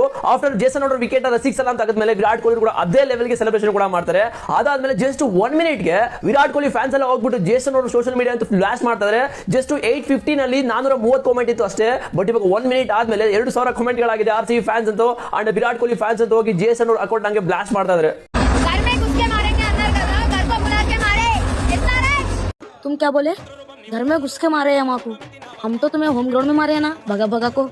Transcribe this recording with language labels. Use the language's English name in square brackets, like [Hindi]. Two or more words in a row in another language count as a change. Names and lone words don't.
[Kannada] ಆಫ್ಟರ್ ಜೇಸನ್ ಹೋಲ್ಡರ್ ವಿಕೆಟ್ ಅನ್ನ 6 ರನ್ ತೆಗೆದ್ಮೇಲೆ ವಿರಾಟ್ ಕೊಹ್ಲಿ ಕೂಡ ಅದೇ ಲೆವೆಲ್ಗೆ ಸೆಲೆಬ್ರೇಷನ್ ಕೂಡ ಮಾಡ್ತಾರೆ. ಅದಾದ್ಮೇಲೆ ಜಸ್ಟ್ 1 ಮಿನಿಟ್ಗೆ ವಿರಾಟ್ ಕೊಹ್ಲಿ ಫ್ಯಾನ್ಸ್ ಎಲ್ಲ ಹೋಗ್ಬಿಟ್ಟು ಜೇಸನ್ ಹೋಲ್ಡರ್ [English] social media [Kannada] ಅಂತ ಬ್ಲಾಸ್ಟ್ ಮಾಡ್ತಾರೆ. ಜಸ್ಟ್ 8:15 ನಲ್ಲಿ 430 ಕಾಮೆಂಟ್ ಇತ್ತು ಅಷ್ಟೇ. ಬಟ್ ಇವಾಗ 1 ಮಿನಿಟ್ ಆದ್ಮೇಲೆ 2000 ಕಾಮೆಂಟ್ ಗಳಾಗಿದೆ. RCB ಫ್ಯಾನ್ಸ್ ಅಂತೂ ಅಂಡ್ ವಿರಾಟ್ ಕೊಹ್ಲಿ ಫ್ಯಾನ್ಸ್ ಅಂತೂ ಹೋಗಿ ಜೇಸನ್ ಹೋಲ್ಡರ್ ಅಕೌಂಟ್ ನಂಗೆ ಬ್ಲಾಸ್ಟ್ ಮಾಡ್ತಾ ಇದ್ದಾರೆ. [Hindi] तुम क्या बोले? घर में घुस के मारे हैं माँ को. हम तो तुम्हें [English] home ground [Hindi] में मारे हैं ना, भगा को.